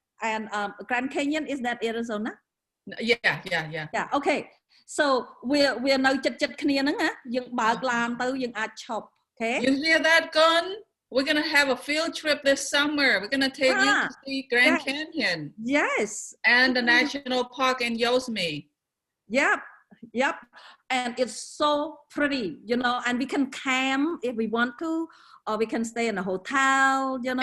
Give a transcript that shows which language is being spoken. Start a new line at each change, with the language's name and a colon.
English: And Grand Canyon, is that Arizona? Yeah. Yeah, okay.
Khmer: So we'reនៅចិត្តគ្នាហ្នឹងណាយើងបើកឡានទៅយើងអាចឈប់ okay?
English: You hear that, Gun? We're going to have a field trip this summer. We're going to take you to see Grand Canyon. Yes. And the National Park in Yosemite. Yep. And it's so pretty, you know, and we can camp if we want to, or we can stay in a hotel, you know.